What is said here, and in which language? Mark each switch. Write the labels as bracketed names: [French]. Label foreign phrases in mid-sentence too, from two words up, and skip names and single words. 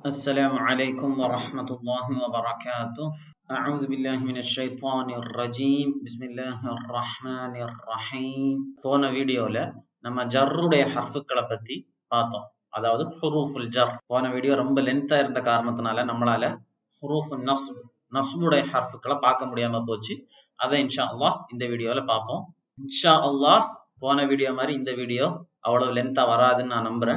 [Arabic] السلام عليكم ورحمة الله وبركاته. أعوذ بالله من الشيطان الرجيم. بسم الله الرحمن الرحيم. [Tamil] போன வீடியோல நம்ம ஜர்ருடைய ஹர்ஃபுக்களை பத்தி பார்த்தோம். அதாவது [Arabic] حروف الجر. [Tamil] போன வீடியோ ரொம்ப லென்த்தா இருந்த காரணத்தினால நம்மளால ஹுரூஃபுன் நஸ்புடைய ஹர்ஃபுக்களை பார்க்க முடியாம போச்சு. அதை [Arabic] إن شاء الله [Tamil] இந்த வீடியோல பார்ப்போம். [Arabic] إن شاء الله [Tamil] போன வீடியோ மாதிரி இந்த வீடியோ அவ்வளவு லென்த்தா வராதுன்னு நான் நம்புறேன்.